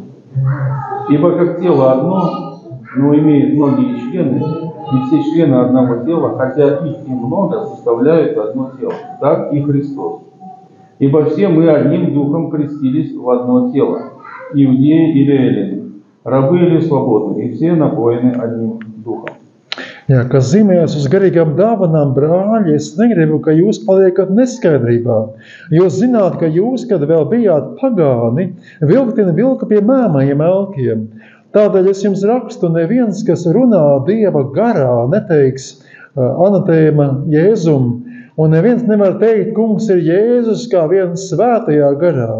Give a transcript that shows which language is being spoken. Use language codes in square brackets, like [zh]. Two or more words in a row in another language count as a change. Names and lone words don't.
[ru] Ибо как тело одно, но имеет многие члены, и все члены одного тела, хотя их немного, составляют одно тело, так и Христос. Ибо все мы одним Духом крестились в одно тело, иудеи или эллины, рабы или свободны, и все напоены одним Духом. [lv] Jā, kas zīmējas uz garīgām dāvanām, brāļi, es negribu, ka jūs paliekat neskaidrībā. Jūs zināt, ka jūs, kad vēl bijāt pagāni, vilktina vilka pie mēmajiem elkiem. Tādēļ es jums rakstu, neviens, kas runā Dieva garā, neteiks anatēma Jēzum, un neviens nevar teikt, kungs ir Jēzus kā viens svētajā garā.